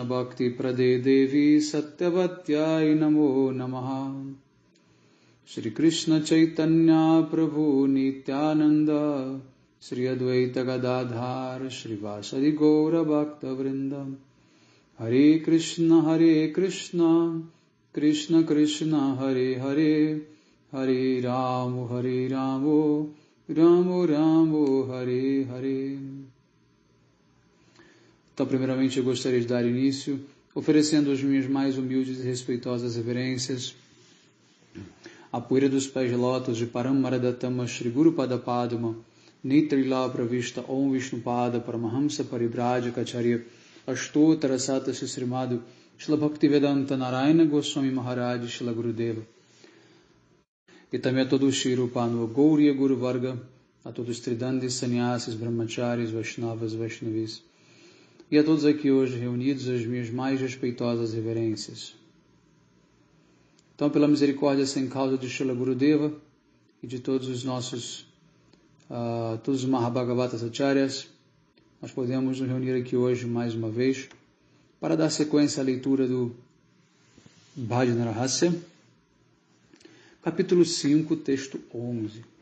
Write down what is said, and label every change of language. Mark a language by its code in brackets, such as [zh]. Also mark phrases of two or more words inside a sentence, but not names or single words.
[sa] भक्ति प्रदे देवी सत्यवत्यै नमो नमः श्री कृष्ण चैतन्य प्रभु नित्यानन्द श्री अद्वैत गदाधर श्री वासादि गौर भक्त वृन्दम् हरे कृष्ण कृष्ण कृष्ण हरे हरे हरे रामो रामो रामो हरे हरे. [pt] Então, primeiramente, eu gostaria de dar início, oferecendo as minhas mais humildes e respeitosas reverências à poeira dos pés de lótus de Paramaradatama Shri Guru Pada Padma, Nitrila Pravishta Om Vishnupada Paramahamsa Paribrajaka Acharya Ashtotara Sata Srimado Shila Bhaktivedanta Narayana Goswami Maharaj Shila Gurudeva. E também a todo o Shri Rupanu Gauriya Guru Varga, a todos os Tridandis, Sannyasis, Brahmacharis, Vaishnavas, Vaishnavis, e a todos aqui hoje reunidos as minhas mais respeitosas reverências. Então, pela misericórdia sem causa de Shila Gurudeva e de todos os nossos, todos os Mahabhagavatas Acharyas, nós podemos nos reunir aqui hoje mais uma vez para dar sequência à leitura do Bhajana Rahasya, capítulo 5, texto 11.